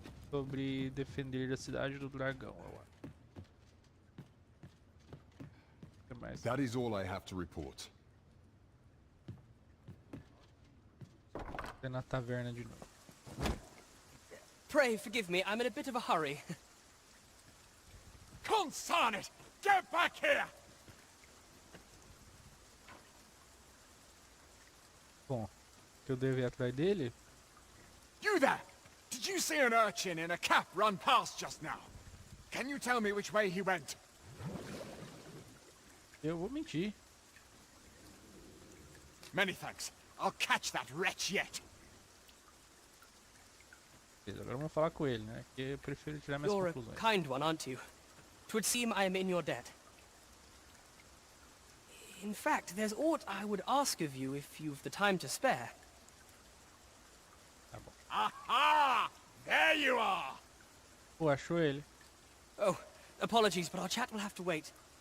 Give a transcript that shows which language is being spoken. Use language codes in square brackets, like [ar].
[pt] Sobre defender a cidade do dragão, eu acho. O que mais? [en] That is all I have to report. [pt] É na taverna de novo. [en] Pray forgive me, I'm in a bit of a hurry. Consign it! Get back here! [pt] Bom, que eu devo ir atrás dele? [en] You there! Did you see an urchin in a cap run past just now? Can you tell me which way he went? [pt] Eu vou mentir. [en] Many thanks. I'll catch that wretch yet. [pt] Beleza, agora vamos falar com ele, né? Que eu prefiro tirar minhas [en] You're a [pt] conclusões. [en] kind one, aren't you? 'Twould seem I am in your debt. In fact, there's aught I would ask of you if you've the time to spare. [pt] Tá bom. [en] Aha! There you are! [pt] Pô, achou ele. [en] Oh, apologies, but our chat will have to wait.